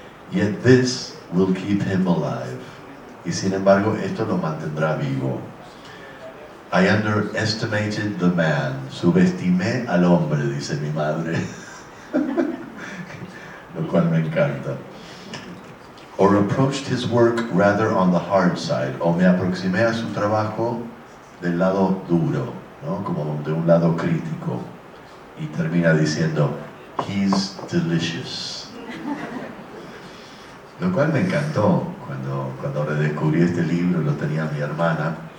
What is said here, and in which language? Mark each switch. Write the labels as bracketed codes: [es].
[en] Yet this will keep him alive. [es] Y sin embargo, esto lo mantendrá vivo. [en] I underestimated the man. [es] Subestimé al hombre, dice mi madre. Lo cual me encanta. [en] Or approached his work rather on the hard side. [es] O me aproximé a su trabajo del lado duro, ¿no? Como de un lado crítico. Y termina diciendo, [en] he's delicious. [es] Lo cual me encantó cuando redescubrí este libro, lo tenía mi hermana.